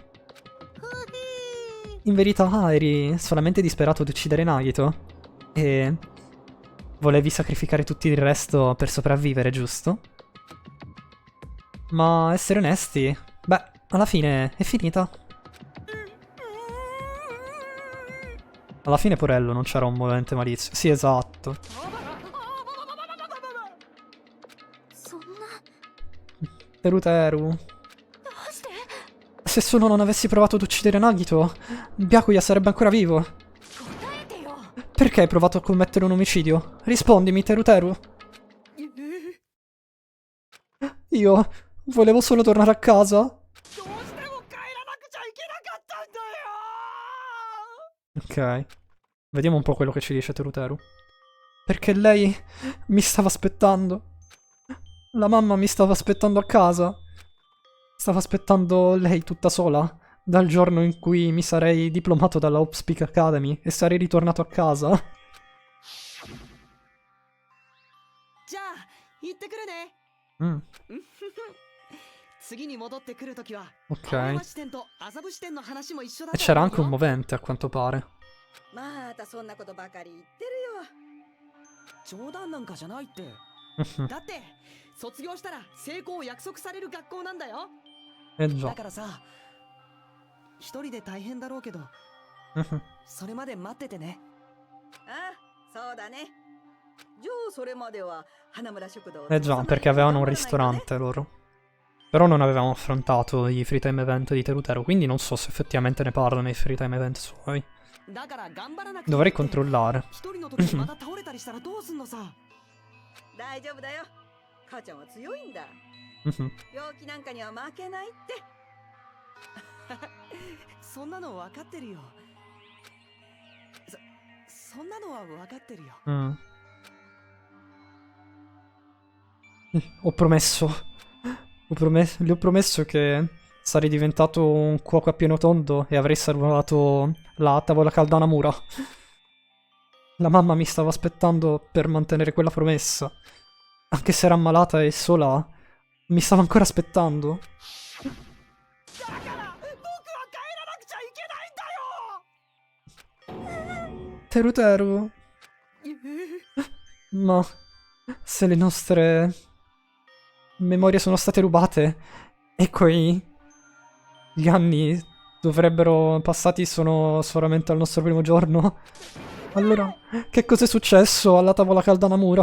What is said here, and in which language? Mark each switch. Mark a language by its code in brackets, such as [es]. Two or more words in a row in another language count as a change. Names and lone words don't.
[it] In verità eri solamente disperato di uccidere Nagito e volevi sacrificare tutto il resto per sopravvivere, giusto? Ma essere onesti, beh, alla fine è finita. Alla fine Porello non c'era un movente malizio. Sì, esatto. [ja] そんな [it] Teruteru. [ja] どうして [it] Se solo non avessi provato ad uccidere Nagito, Byakuya sarebbe ancora vivo. [ja] 答えてよ [it] Perché hai provato a commettere un omicidio? Rispondimi, Teruteru. Io volevo solo tornare a casa. [ja] どうしても帰らなくちゃいけなかったんだよ [it] Ok. Vediamo un po' quello che ci dice Teruteru. Perché lei mi stava aspettando. La mamma mi stava aspettando a casa. Stava aspettando lei tutta sola. Dal giorno in cui mi sarei diplomato dalla Hopspeak Academy e sarei ritornato a casa. [ja] じゃあ行ってくるね Mm, 次に戻ってくるときは [it] ok. [ja] 青山支店と麻布支店の話も一緒だ [it] E [ja] と [it] c'era [ja] 思う [it] anche un [ja] よ [it] movente, a quanto pare. [ja] またそんなことばかり言ってるよ。冗談なんかじゃないってだって卒業したら成功を約束される学校なんだよ [it] Eh [ja] だ [it] già. [ja] からさ一人で大変だろうけど Mhm. それまで待っててねあ、そうだね。じゃあそれまでは花村食堂を [it] Eh già, perché avevano un ristorante loro. Però non avevamo affrontato i [en] free time event [it] di Teruteru, quindi non so se effettivamente ne parla nei [en] free time event [it] suoi. [ja] だから頑張らなくて [it] Dovrei controllare. [ja] 一人の時にまた倒れたりしたらどうすんのさ大丈夫だよ。母ちゃんは強いんだ。 Mhm. 病気なんかには負けないって。そんなの分かってるよそんなのは分かってるよ [it] Mm. Ho promesso. Le ho promesso che sarei diventato un cuoco a pieno tondo e avrei salvato la tavola calda a Namura. La mamma mi stava aspettando per mantenere quella promessa. Anche se era ammalata e sola, mi stava ancora aspettando. [ja] だから僕は帰らなくちゃいけないんだよ [it] Teruteru. Ma se le nostre memorie sono state rubate e gli anni dovrebbero passati sono solamente al nostro primo giorno, allora che cos'è successo alla tavola calda Namura?